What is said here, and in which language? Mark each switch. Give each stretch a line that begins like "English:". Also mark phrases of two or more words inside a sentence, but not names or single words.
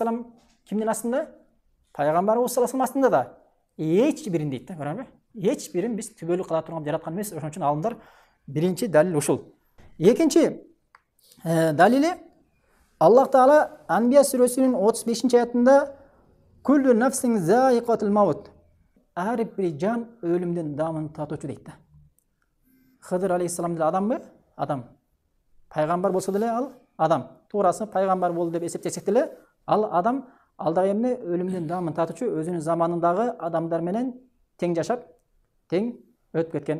Kyrgyz: Кыдыр алейхиссалам кимдин астында? пайгамбарыбыз
Arabic: صلى الله عليه وسلم
Kyrgyz: астында да эч бирин дейт да, көрөңбү? Эч бирин биз түбөлүк кыла турган жараткан эмес. Ошон үчүн алымдар биринчи далил ушул. Экинчи далили Аллах Таала Анбия сүрөсүнүн 35-аятында
Arabic: كل نفس ذائقة الموت.
Kyrgyz: Ар бир жан өлүмдүн дамын татуучу дейт да. Хыдыр алейхиссалам деле адамбы? Адам. Пайгамбар болсо деле ал адам. Туурасы пайгамбар болду деп эсептесек деле ал адам ал дагы эмне өлүмдүн дамын татуучу, өзүнүн заманындагы адамдар менен тең жашап, тең өтүп кеткен.